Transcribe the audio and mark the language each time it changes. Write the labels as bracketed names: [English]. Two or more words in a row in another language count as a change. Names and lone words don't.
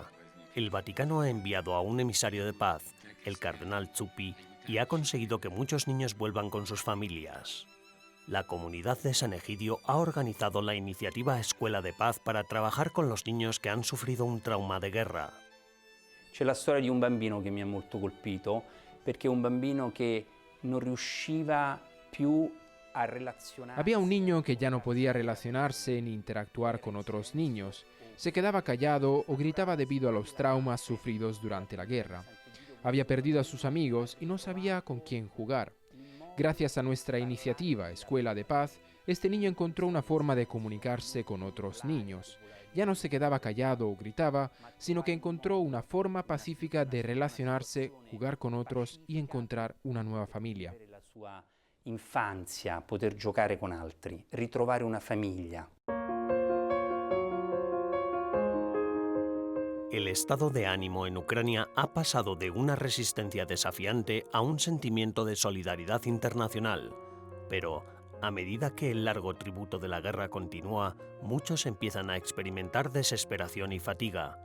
[Spanish] El Vaticano ha enviado a un emisario de paz, el cardenal Zuppi, y ha conseguido que muchos niños vuelvan con sus familias. La comunidad de San Egidio ha organizado la iniciativa Escuela de Paz para trabajar con los niños que han sufrido un trauma de guerra. [Italian] C'è la storia di un bambino che mi ha molto colpito, perché è un bambino che non riusciva più a relazionarsi. [Spanish] Había un niño que ya no podía relacionarse ni interactuar con otros niños. Se quedaba callado o gritaba debido a los traumas sufridos durante la guerra. Había perdido a sus amigos y no sabía con quién jugar. Gracias a nuestra iniciativa Escuela de Paz, este niño encontró una forma de comunicarse con otros niños. Ya no se quedaba callado o gritaba, sino que encontró una forma pacífica de relacionarse, jugar con otros y encontrar una nueva familia. [Italian] La sua infanzia, poter giocare con altri, ritrovare una famiglia. [Spanish] El estado de ánimo en Ucrania ha pasado de una resistencia desafiante a un sentimiento de solidaridad internacional. Pero, a medida que el largo tributo de la guerra continúa, muchos empiezan a experimentar desesperación y fatiga.